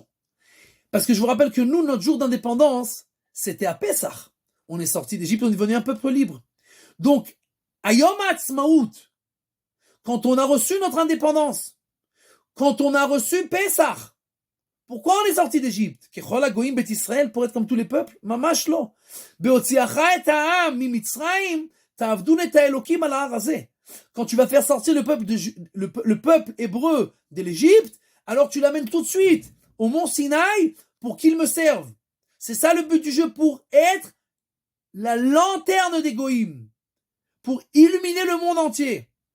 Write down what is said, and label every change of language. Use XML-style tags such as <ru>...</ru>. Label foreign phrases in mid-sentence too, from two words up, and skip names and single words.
<fr>Parce que je vous rappelle que nous, notre jour d'indépendance, c'était à Pessah. On est sorti d'Égypte, on est devenu un peuple libre. Donc, à Yom HaAtzmaut, quand on a reçu notre indépendance, quand on a reçu Pessah, pourquoi on est sorti d'Égypte?</fr> <he>ככל הגויים בית ישראל,</he> <fr>pour être comme tous les peuples?</fr> <he>ממש לא. בהוציאך את העם ממצרים, תעבדון את האלוקים על ההר הזה.</he> <fr>Quand tu vas faire sortir le peuple hébreu de l'Égypte, alors tu l'amènes tout de suite au mont Sinaï pour qu'il me serve. C'est ça le but du jeu, pour être la lanterne des goïms, pour illuminer le monde entier.</fr>